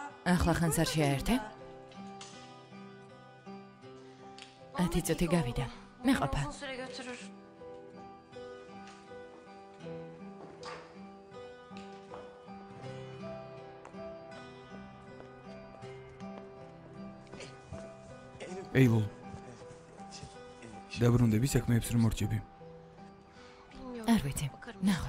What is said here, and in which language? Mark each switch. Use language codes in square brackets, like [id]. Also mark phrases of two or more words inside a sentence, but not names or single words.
[ka] ახლა ხანს არ შეაერთე? 10 წუთი გავიდა. მე ყოფა. [tr] Uzun süre götürür. [ka] ეილულ. დაბრუნდები საქმეებს რომ მორჩები. არ ვიცი. ნახოთ.